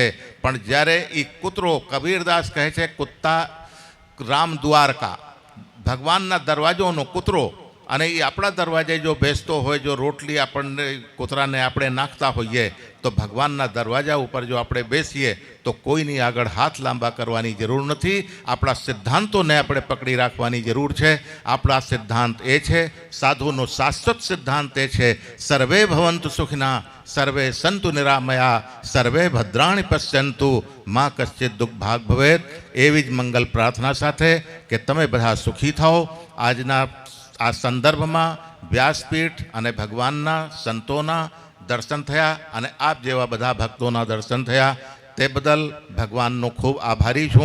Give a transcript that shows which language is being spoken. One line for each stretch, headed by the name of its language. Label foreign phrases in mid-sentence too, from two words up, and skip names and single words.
Gujarati: પણ જ્યારે ઈ કૂતરો, કબીરદાસ કહે છે
Hindi: कुत्ता राम द्वारका,
Gujarati: ભગવાનના દરવાજોનો કૂતરો અને
Hindi: ये अपना दरवाजे
Gujarati: જો બેસતો હોય, જો રોટલી આપણે કૂતરાને આપણે નાખતા હોઈએ તો ભગવાનના દરવાજા ઉપર જો આપણે બેસીએ તો કોઈની આગળ હાથ લાંબા કરવાની જરૂર નથી। આપણા સિદ્ધાંતોને આપણે પકડી રાખવાની જરૂર છે। આપણા સિદ્ધાંત એ છે, સાધુનો શાશ્વત સિદ્ધાંત એ છે,
Sanskrit: सर्वे भवन्तु सुखिना सर्वे सन्तु निरामया सर्वे भद्राणि पश्यन्तु मां कश्चित् दुख भाग भवेत्।
Gujarati: એવી જ મંગલ પ્રાર્થના સાથે કે તમે બધા સુખી થાઓ। આજના આ સંદર્ભ में વ્યાસપીઠ અને ભગવાનના સંતોના દર્શન થયા અને આપ જેવા બધા ભક્તોના દર્શન થયા તે બદલ ભગવાનનો ખૂબ આભારી છું।